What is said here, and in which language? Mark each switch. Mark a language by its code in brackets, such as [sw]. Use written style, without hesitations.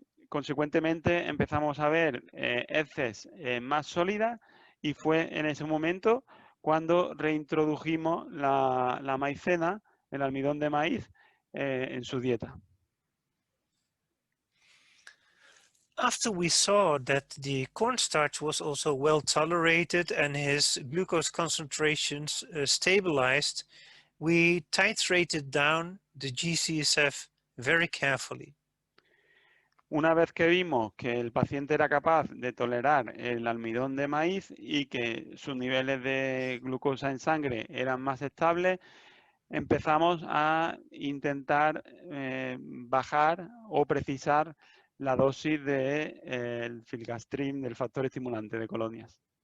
[es] Consecuentemente empezamos a ver heces más sólidas y fue en ese momento cuando reintrodujimos la maicena, el almidón de maíz, en su dieta. [en] After we saw that the cornstarch was also well tolerated and his glucose concentrations stabilized, we titrated down the G-CSF very carefully. [es] Una vez que vimos que el paciente era capaz de tolerar el almidón de maíz y que sus niveles de glucosa en sangre eran más estables, empezamos a intentar bajar o precisar la dosis del filgastrin, del factor estimulante de colonias.